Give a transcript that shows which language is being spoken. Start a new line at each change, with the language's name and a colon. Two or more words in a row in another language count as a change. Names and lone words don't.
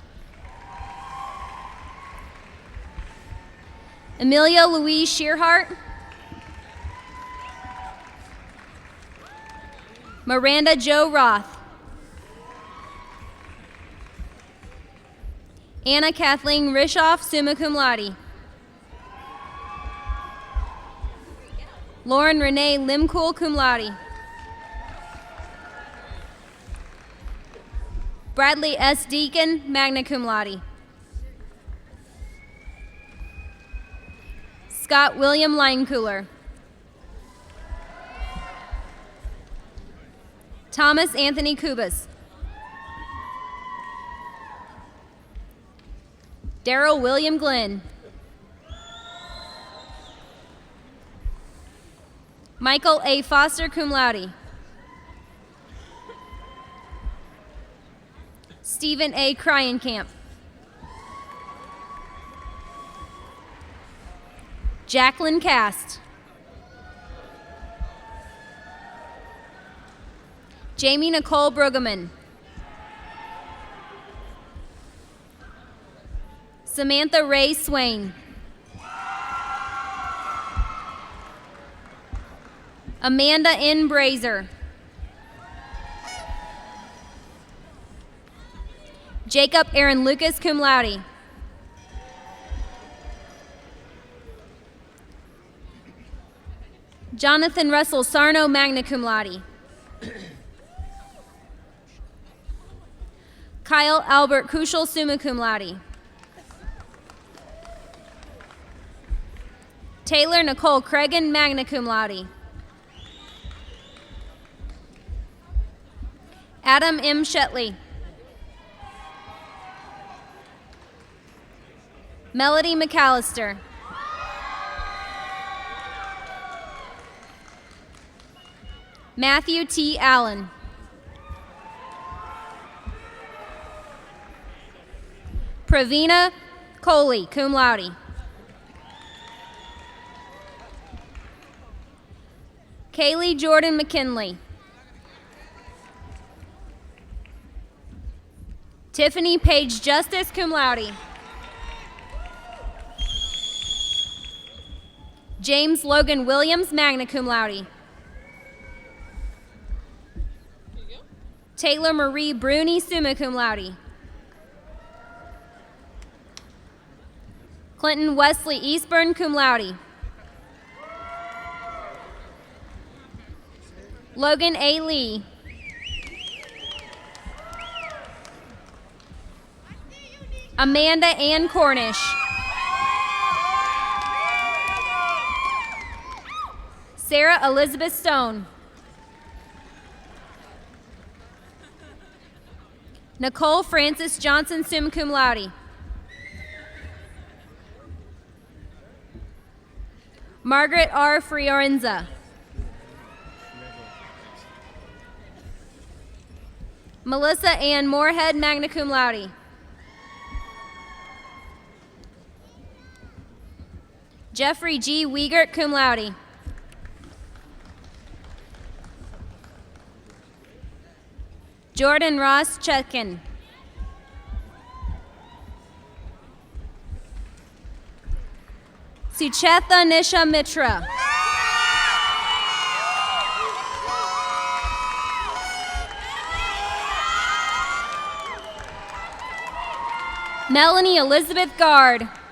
English: Amelia Louise Shearhart. Miranda Jo Roth. Anna Kathleen Rishoff,
Latin: summa cum laude.
English: Lauren Renee Limcool,
Latin: cum laude.
English: Bradley S.
Latin: Deacon, magna cum laude.
English: Scott William Linecooler. Thomas Anthony Kubas. Daryl William Glenn. Michael A. Foster,
Latin: cum laude.
English: Stephen A. Cryenkamp. Jacqueline Cast. Jamie Nicole Brueggemann. Samantha Ray Swain. Amanda N. Brazer. Jacob Aaron Lucas,
Latin: cum laude.
English: Jonathan Russell Sarno,
Latin: magna cum laude.
English: Kyle Albert Kuschel,
Latin: summa cum laude.
English: Taylor Nicole Cregan,
Latin: magna cum laude.
English: Adam M. Shetley. Melody McAllister. Matthew T. Allen. Pravina Coley,
Latin: cum laude.
English: Kaylee Jordan McKinley. Tiffany Page Justice,
Latin: cum laude.
English: James Logan Williams,
Latin: magna cum laude.
English: Taylor Marie Bruni,
Latin: summa cum laude.
English: Clinton Wesley Eastburn,
Latin: cum laude.
English: Logan A. Lee. Amanda Ann Cornish. Sarah Elizabeth Stone. Nicole Francis Johnson,
Latin: summa cum laude.
English: Margaret R. Fiorenza. Melissa Ann Moorhead,
Latin: magna cum laude.
English: Jeffrey G.
Latin: Wiegert, cum laude.
English: Jordan Ross Chutkin. Suchetha Nisha Mitra. Melanie Elizabeth Gard.